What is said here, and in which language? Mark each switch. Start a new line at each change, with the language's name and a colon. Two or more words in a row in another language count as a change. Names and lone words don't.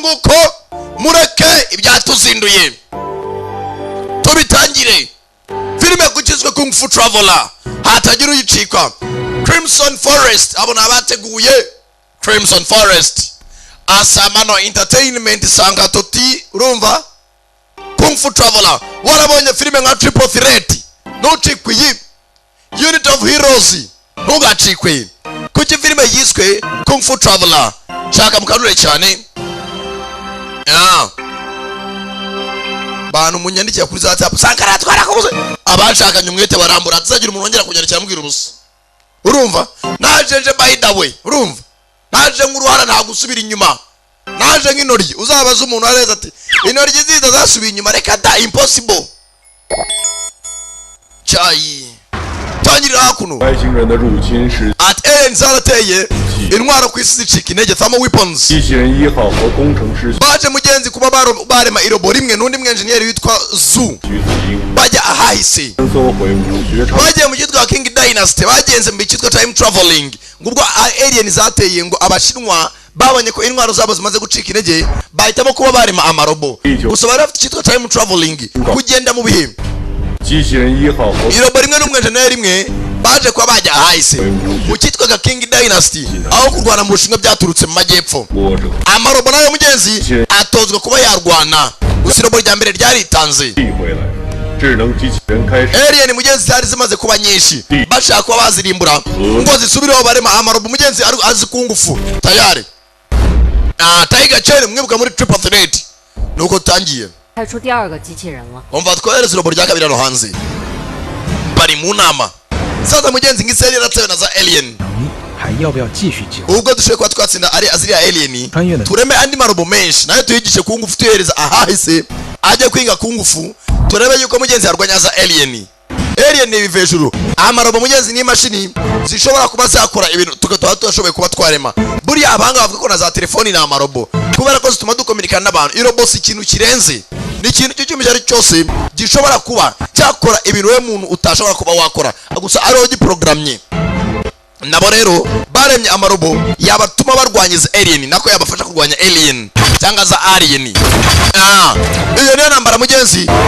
Kinyarwanda: nguko mureke ibyatuzinduye tubitangire filime kukizwe kung fu traveler hatagira uyicikwa Crimson Forest abo nabateguye Crimson Forest Asamano Entertainment sanga toti urumva kung fu traveler warabonye filime nka Triple Threat ntucikwe iyi Unit of Heroes ntugacikwe kuki filime yiswe kung fu traveler shaka mukanure cyane bantu munyandikira kuri za WhatsApp sankara twarakubuze abashakanye umwete barambura tuzagira umuntu wongera kunyandikira mubwira ubusa urumva najeje
English: by the way
Kinyarwanda: urumva naje nk'uruhara nta gusubira inyuma naje nk'intoryi uzabaza umuntu areza ati intoryi ziza zasubira inyuma reka da impossible chayi tangirira hakuno
Chinese: 外星人的入侵是
Kinyarwanda: at alien zarateye intwaro ku isi zicika intege
English: thermal weapons
Chinese: 机器人1号和工程师
Kinyarwanda: baje mugenzi kuba barema irobo rimwe n'undi mwenjeniyeri witwa Zu
Chinese: 徐子英
Kinyarwanda: bajya ahahise
Chinese: 穿梭回武学场
Kinyarwanda: bagiye mu cyitwa King Dynasty bagenze mu cyitwa
English: time traveling
Kinyarwanda: ngubwo alien zateye ngo abashinwa babonye ko intwaro zabo zimaze gucika intege bahitamo kuba barema amarobo gusa bari bafite cyitwa
English: time traveling
Kinyarwanda: kugenda mu bihe
Chinese: 机器人1号和
Kinyarwanda: irobo rimwe n'umwenjeniyeri rimwe baje kuba bajya ahahise mu cyitwaga King Dynasty aho kurwana mu bushinwa byaturutse mu majyepfo
Chinese: 波者
Kinyarwanda: amarobo nayo mugenzi atozwa kuba yarwana gusa irobo rya mbere ryaritanze
Chinese: 递回来，智能机器人开始
Kinyarwanda: alien mugenzi zari zimaze kuba nyinshi bashaka kuba bazirimbura ngo zisubireho barema amarobo mugenzi azi ku ngufu tayari Tiger Chen mwibuka muri Triple Threat nuko tangiye
Chinese: 派出第二个机器人了。
Kinyarwanda: umva twohereza irobo rya kabiri hano hanze bari mu nama sasa mugenzi nk'iseri yaratewe na za alien
Chinese: 还要不要继续计划？
Kinyarwanda: ubwo dushoboye kuba twatsinda ari aziriya alien Kanyene. tureme andi marobo menshi nayo tuyigishe ku ngufu tuyohereza ahahise ajye kwiga ku ngufu turebe yuko mugenzi yarwanya za alien alien ni ibivejuru amarobo mugenzi n'imashini zishobora kuba zakora ibintu tukaba tudashoboye kuba twarema buriya abahanga bavuga ko na za telefoni ni amarobo kubera ko zituma dukominikana n'abantu irobo si ikintu kirenze ni ikintu cy'icyuma icyo ari cyo cyose gishobora kuba cyakora ibintu we muntu utashobora kuba wakora gusa ariho giprogrammye nabo rero baremye amarobo yabatuma barwanyiza alien nako yabafasha kurwanya alien cyangwa za alien iyo niyo nambara mugenzi